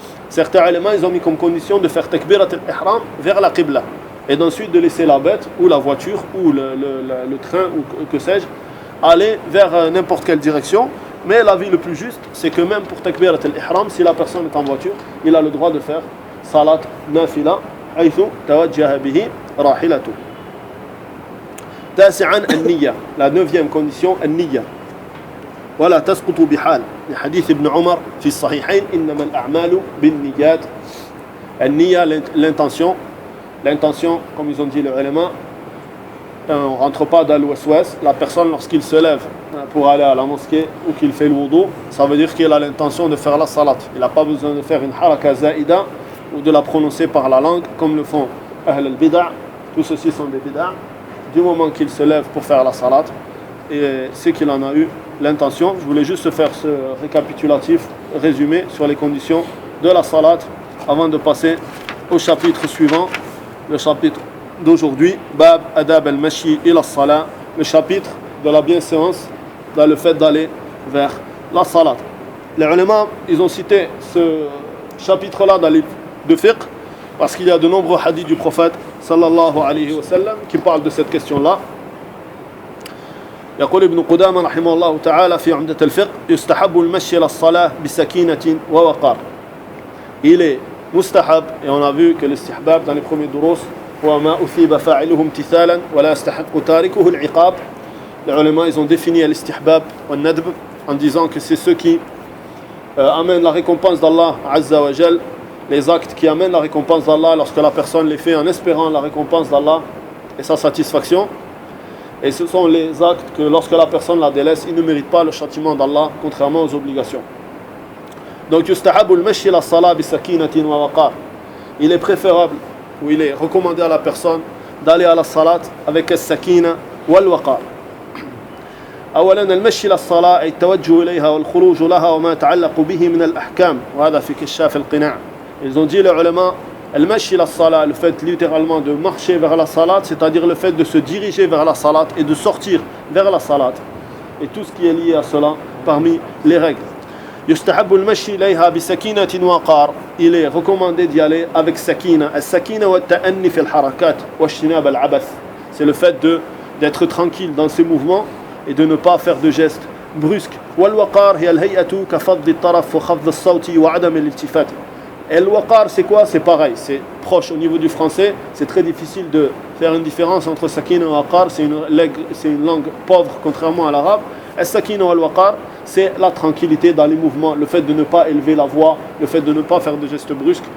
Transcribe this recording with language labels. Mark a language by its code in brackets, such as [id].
[fr] Certains éléments, ils ont mis comme condition de faire takbirat al-ihram vers la qibla et d'ensuite de laisser la bête ou la voiture ou le train ou que sais-je aller vers n'importe quelle direction. Mais l'avis le plus juste, c'est que même pour takbirat al-ihram, si la personne est en voiture, il a le droit de faire salat nafila [ar] حيث توجه به راحلته. تاسعا النية. [fr] La neuvième condition, النية. [ar] ولا تسقط بحال. لحديث ابن عمر في الصحيحين إنما الأعمال بالنيات. [fr] النية, l'intention. L'intention, comme ils ont dit les ulama, on ne rentre pas dans l'ouest-ouest. La personne, lorsqu'il se lève pour aller à la mosquée ou qu'il fait le wudu, ça veut dire qu'il a l'intention de faire la salat. Il n'a pas besoin de faire une haraka zaïda ou de la prononcer par la langue comme le font ahl al-bid'a. Tous ceux-ci sont des bid'a. Du moment qu'il se lève pour faire la salat, et c'est qu'il en a eu l'intention. Je voulais juste faire ce récapitulatif résumé sur les conditions de la salat avant de passer au chapitre suivant, le chapitre d'aujourd'hui, Bab Adab al-Mashi ila salat, le chapitre de la bienséance dans le fait d'aller vers la salat. Les ulama, ils ont cité ce chapitre-là dans les de fiqh parce qu'il y a de nombreux hadiths du prophète sallallahu alayhi wa sallam qui parlent de cette question-là. [ar] يقول ابن قدامة رحمه الله تعالى في عمدة الفقه يستحب المشي إلى الصلاة بسكينة ووقار. [fr] Il est mustahab, et on a vu que l'istihbab dans les premiers durus [ar] وما أثيب فاعله امتثالا ولا يستحق تاركه العقاب. [fr] Les ulama, ils ont défini l'istihbab ou nadb en disant que c'est ceux qui amènent la récompense d'Allah Azza wa Jal, les actes qui amènent la récompense d'Allah lorsque la personne les fait en espérant la récompense d'Allah et sa satisfaction. Et ce sont les actes que lorsque la personne la délaisse, il ne mérite pas le châtiment d'Allah, contrairement aux obligations. Donc [ar] yustahabu al-mashi ila as-salat bi sakinatin wa waqar. [fr] Il est préférable ou il est recommandé à la personne d'aller à la salat avec as-sakina wal waqar. [ar] أولا المشي إلى الصلاة أي التوجه إليها والخروج لها وما يتعلق به من الأحكام وهذا في كشاف القناع. [fr] Ils ont dit les ulama, [ar] المشي إلى الصلاة, [fr] le fait littéralement de marcher vers la salat, c'est-à-dire le fait de se diriger vers la salat et de sortir vers la salat et tout ce qui est lié à cela parmi les règles. [ar] يستحب المشي إليها بسكينة وقار. [fr] Il est recommandé d'y aller avec sakina. [ar] السكينة والتأني في الحركات واجتناب العبث. [fr] C'est le fait d'être tranquille dans ses mouvements et de ne pas faire de gestes brusques. [ar] والوقار هي الهيئة كفض الطرف وخفض الصوت وعدم الالتفات. [fr] Et le waqar, c'est quoi? C'est pareil, c'est proche au niveau du français. C'est très difficile de faire une différence entre sakin et waqar. C'est une langue pauvre, contrairement à l'arabe. Et sakin et waqar, c'est la tranquillité dans les mouvements, le fait de ne pas élever la voix, le fait de ne pas faire de gestes brusques.